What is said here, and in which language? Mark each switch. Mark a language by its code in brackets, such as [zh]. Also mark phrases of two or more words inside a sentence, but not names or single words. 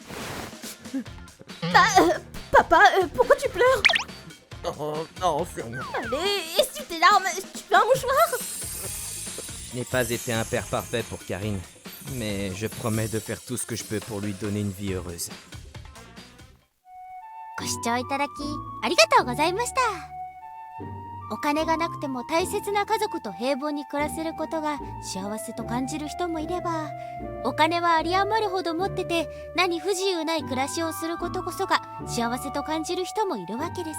[fr] Papa, pourquoi tu pleures? Oh non, c'est rien. Allez, essuie tes larmes, tu veux un mouchoir? Je n'ai pas été un père parfait pour Karine, mais je promets de faire tout ce que je peux pour lui donner une vie heureuse. [ja] ご視聴いただきありがとうございました。お金がなくても大切な家族と平凡に暮らせることが幸せと感じる人もいれば、お金は有り余るほど持ってて何不自由ない暮らしをすることこそが幸せと感じる人もいるわけです。